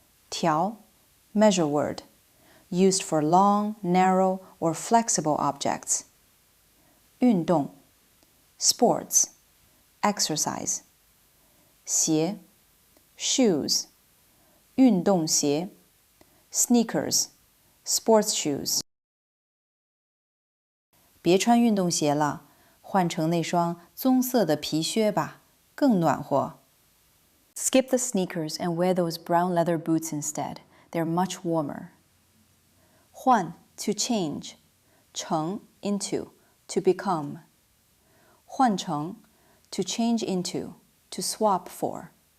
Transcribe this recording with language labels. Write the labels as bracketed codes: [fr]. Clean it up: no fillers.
[en] 条, measure word, used for long, narrow, or flexible objects. 运动, sports, exercise. 鞋, shoes, 运动鞋, sneakers, sports shoes. [zh] 别穿运动鞋了，换成那双棕色的皮靴吧，更暖和。 [en] Skip the sneakers and wear those brown leather boots instead. They're much warmer. 换, to change. 成, into, to become. 换成, to change into, to swap for.